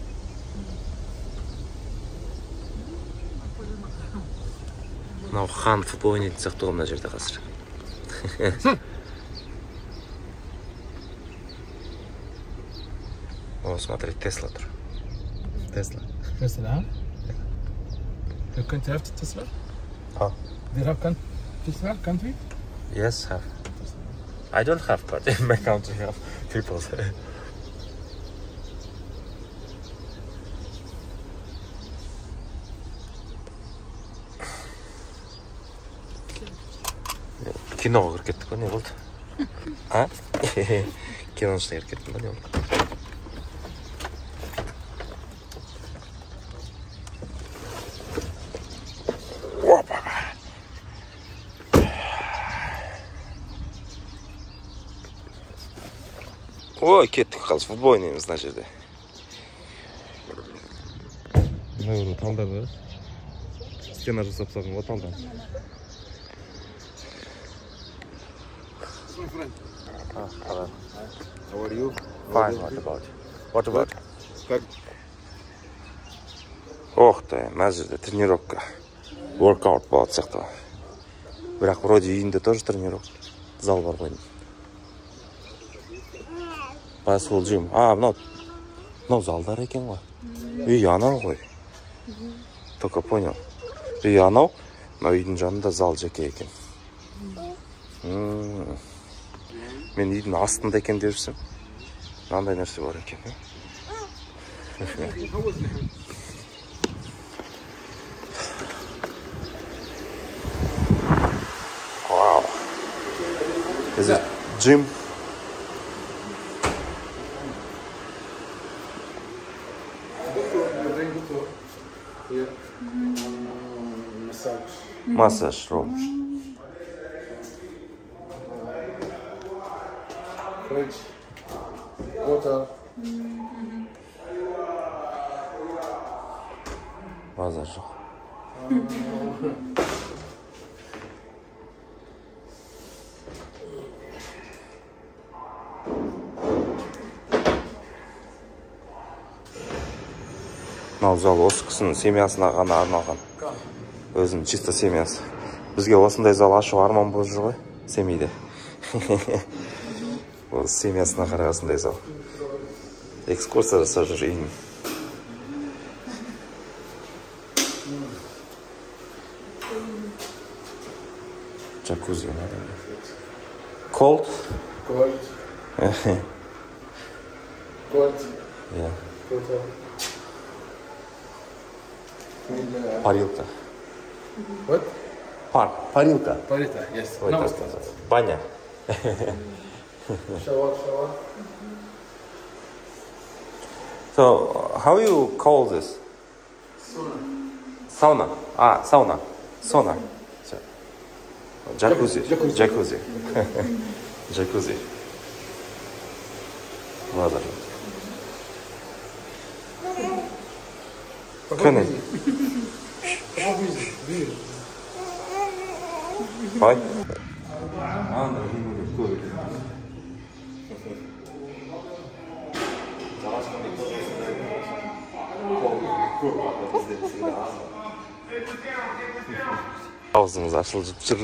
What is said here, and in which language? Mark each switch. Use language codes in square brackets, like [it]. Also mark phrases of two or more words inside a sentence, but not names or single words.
[kk] Мынау хан футбол ойнайтын сияқты ғой мына жерде қазір. [ru] О, смотри, Тесла тұр. [kk] Тесла. [en] Tesla? You can't have Tesla? Oh. Do you have Tesla country? Yes, have. I don't have, but in my country have people. [kk] Киноға кіріп кеттік қой, не болды? Киноның ішіне кіріп кеттім ба, не болды? Ой, кеттік қалыс, футбол ойнаймыз мына жерде. Мына бір талдар бар. Стена жасап салған ғой талдан. [en] Hello. How are you? Fine, what about? [ru] Ох ты, [kk] мына жерде тренировка. Workout болады сияқты. Бірақ вроде үйінде тоже тренировка. Зал бар ғой. Басфул джим. Мынау залдар екен ғой. Үй анау ғой. [ru] Только понял. [kk] Үй анау, мына үйдің жанында зал жеке екен. Мен үйдің астында екен деп жүрсем. Мынандай нәрсе бар екен. [en] Wow. Is it gym? Massage room. Fridge, water. [kk] Базар жоқ. Мынау зал осы кісінің семьясына ғана арналған. Өзінің чисто семьясы. Бізге осындай зал ашу арман болып жүр ғой, семейде. Ол семьясына қарай осындай зал. Экскурсия жасап жүр үйін. [en] Jacuzzi. Cold? Cold. Cold. Yeah. Total. [ru] Парилка. [en] What? [ru] Парилка. [en] Parita, yes. Ой, Now [ru] так [en] start. [ru] сказать. Баня. [en] Shower. So, how you call this? Sauna. Sauna. Sauna. Jacuzzi. Jacuzzi. [ru] Ладно. Können. [en] Bye. [kk] Аузымыз ашылып жүр.